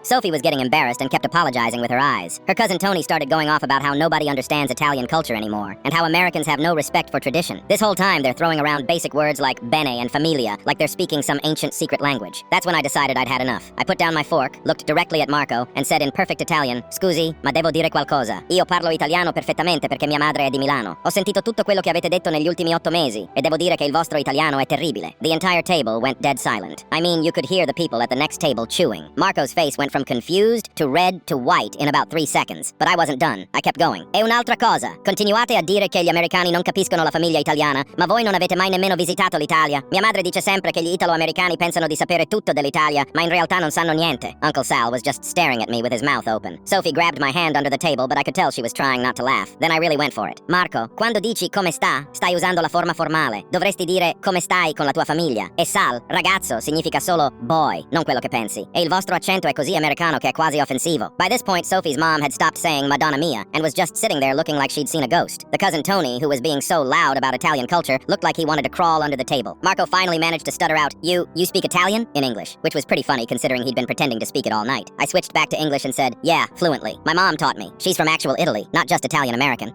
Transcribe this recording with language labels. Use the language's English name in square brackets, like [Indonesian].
[English] Sophie was getting embarrassed and kept apologizing with her eyes. Her cousin Tony started going off about how nobody understands Italian culture anymore, and how Americans have no respect for tradition. This whole time they're throwing around basic words like bene and familia, like they're speaking some ancient secret language. That's when I decided I'd had enough. I put down my fork, looked directly at Marco, and said in perfect Italian, [Italian] "Scusi, ma devo dire qualcosa. Io parlo italiano perfettamente perché mia madre è di Milano. Ho sentito tutto quello che avete detto negli ultimi 8 mesi, e devo dire che il vostro italiano è terribile." [English] The entire table went dead silent. I mean, you could hear the people at the next table chewing. Marco's face went from confused to red to white in about 3 seconds. But I wasn't done. I kept going. [Italian] "E un'altra cosa. Continuate a dire che gli americani non capiscono la famiglia italiana, ma voi non avete mai nemmeno visitato l'Italia. Mia madre dice sempre che gli italo-americani pensano di sapere tutto dell'Italia, ma in realtà non sanno niente." [English] Uncle Sal was just staring at me with his mouth open. Sophie grabbed my hand under the table, but I could tell she was trying not to laugh. Then I really went for it. [Italian] "Marco, quando dici come sta, stai usando la forma formale. Dovresti dire come stai con la tua famiglia. E Sal, ragazzo, significa solo boy, non quello che pensi. E il vostro accento è così americano che è quasi offensivo." [English] By this point, Sophie's mom had stopped saying Madonna Mia and was just sitting there looking like she'd seen a ghost. The cousin Tony, who was being so loud about Italian culture, looked like he wanted to crawl under the table. Marco finally managed to stutter out, You speak Italian?" in English, which was pretty funny considering he'd been pretending to speak it all night. I switched back to English and said, "Yeah, fluently. My mom taught me. She's from actual Italy, not just Italian-American.